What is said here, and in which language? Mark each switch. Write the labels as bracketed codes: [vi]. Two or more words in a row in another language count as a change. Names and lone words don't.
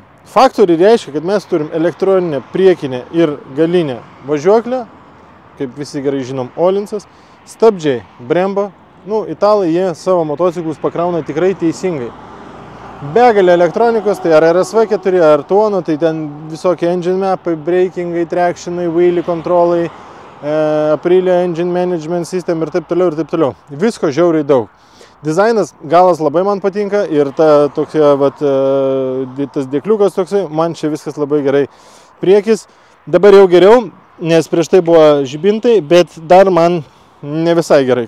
[lt] Factory reiškia, kad mes turim elektroninę, priekinę ir galinę važiuoklę, kaip visi gerai žinom, Olinsas, stabdžiai, Brembo. Italai jie savo motociklus pakrauna tikrai teisingai. Begalė elektronikos, tai ar RSV4, ar Tuono, tai ten visokie engine mapai, brakingai, tractionai, wheelie kontrolai, Aprilia [en] engine management system [lt] ir taip toliau. Visko žiauriai daug. Dizainas galas labai man patinka ir tas dėkliukas toksai, man čia viskas labai gerai. Priekis dabar jau geriau, nes prieš tai buvo žibintai, bet dar man ne visai gerai.